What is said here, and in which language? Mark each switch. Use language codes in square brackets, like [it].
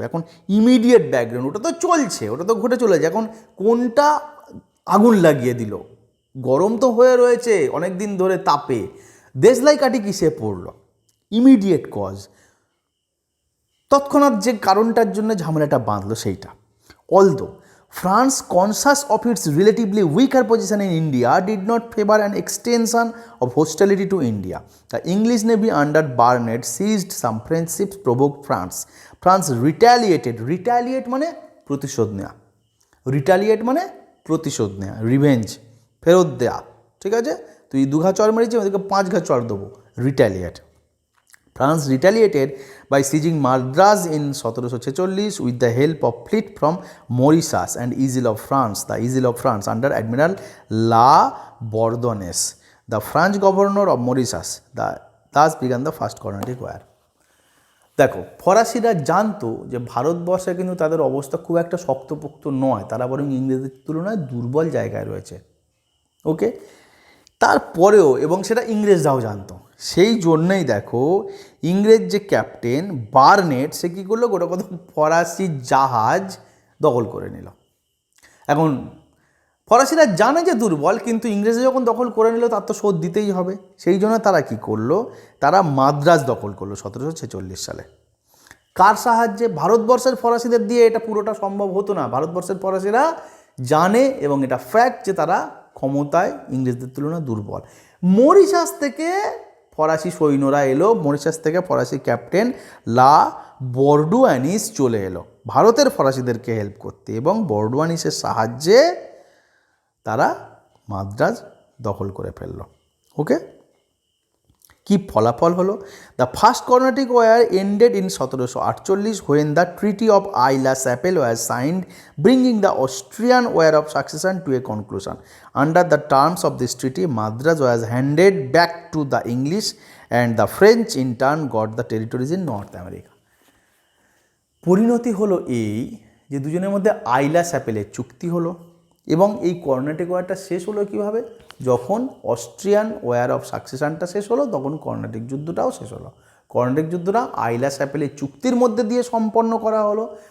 [bn] এখন immediate background, ওটা তো চলছে, ওটা তো ঘটে চলেছে। এখন কোনটা আগুন লাগিয়ে দিল? গরম তো হয়ে রয়েছে অনেক দিন ধরে তাপে, দেশলাই কাঠি কিসে পড়লো? ইমিডিয়েট কজ, তৎক্ষণাৎ যে কারণটার জন্য ঝামেলাটা বাঁধলো সেইটা। [en] Although France, conscious of its relatively weaker position in India, did not favor an extension of hostility to India. The English Navy under Barnett seized some French ships, provoked France. France retaliated. [bn] Retaliate মানে প্রতিশোধ নেওয়া, retaliate মানে প্রতিশোধ নেওয়া, revenge, ফেরত দেয়া। ঠিক আছে, তুই 2 ঘা চড় মেরেছি, ওদেরকে 5 ঘা চড় দেবো, retaliate. [en] France retaliated by seizing Madras in 1746 with the help of fleet from Mauritius and Isle of France, the Isle of France under Admiral La Bourdonnais, the French governor of Mauritius. Thus began the first Carnatic War. [bn] দেখো, ফরাসিরা জানতো যে ভারতবর্ষে কিন্তু তাদের অবস্থা খুব একটা শক্তপোক্ত নয়, তারা বরং ইংরেজদের তুলনায় দুর্বল জায়গায় রয়েছে। ওকে, তারপরেও, এবং সেটা ইংরেজরাও জানতো, সেই জন্যই দেখো ইংরেজ যে ক্যাপ্টেন বার্নেট, সে কী করলো? গোটা কত ফরাসি জাহাজ দখল করে নিল। এখন ফরাসিরা জানে যে দুর্বল, কিন্তু ইংরেজরা যখন দখল করে নিল তার তো শোধ দিতেই হবে। সেই জন্য তারা কি করলো? তারা মাদ্রাজ দখল করলো 1746 সালে। কার সাহায্যে? ভারতবর্ষের ফরাসিদের দিয়ে এটা পুরোটা সম্ভব হতো না। ভারতবর্ষের ফরাসিরা জানে, এবং এটা ফ্যাক্ট, যে তারা ক্ষমতায় ইংরেজদের তুলনায় দুর্বল। মরিশাস থেকে ফরাসি সৈন্যরা এলো, মরিশাস থেকে ফরাসি ক্যাপ্টেন লা বর্ডুয়ানিস চলে এলো ভারতের ফরাসিদেরকে হেল্প করতে, এবং বর্ডুয়ানিসের সাহায্যে তারা মাদ্রাজ দখল করে ফেললো। ওকে, কি ফলাফল হলো? [en] The first Carnatic war ended in 1748 when the Treaty of Aix-la-Chapelle was signed, bringing the Austrian War of Succession to a conclusion. Under the terms of this treaty, Madras was handed back to the English and the French in turn got the territories in North America. [bn] পরিণতি হলো এই যে দুজনের মধ্যে আইলা-চ্যাপেলের চুক্তি হলো, এবং এই কর্ণাটিক ওয়ারটা শেষ হলো কীভাবে? যখন অস্ট্রিয়ান ওয়ার অফ সাকসেশনটা শেষ হলো, তখন কর্ণাটিক যুদ্ধটাও শেষ হলো। কর্ণাটিক যুদ্ধটা আইলা-চ্যাপেলের চুক্তির মধ্যে দিয়ে সম্পন্ন করা হলো।